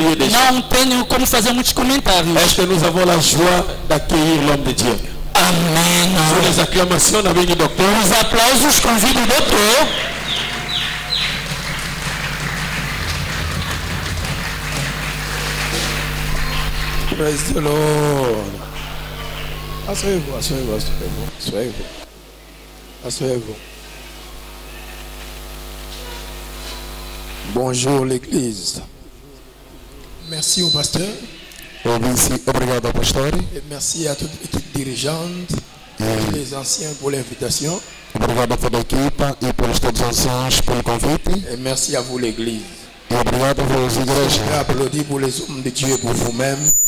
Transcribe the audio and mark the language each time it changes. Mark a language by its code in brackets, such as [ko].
[pt] Não tenho como fazer muitos comentários. [fr] Est-ce que nous avons la joie d'accueillir l'homme de Dieu? [pt] Amém. [fr] Sur les acclamations, on avait une docteur. [pt] Os aplausos convido o doutor. [en] Praise the Lord. [fr] Asseyez-vous, asseyez-vous, asseyez-vous, asseyez-vous. Asseyez-vous. Bonjour l'église. Merci au pasteur. [pt] Obrigado, pastor. [fr] Et merci à toute l'équipe dirigeante, les anciens pour l'invitation. [pt] Obrigado a toda a equipa e pelos todos os anciãos pelo convite. [fr] Et merci à vous l'église. [pt] E obrigado pelas igrejas. [fr] Je applaudis pour les hommes de Dieu et pour vous-même.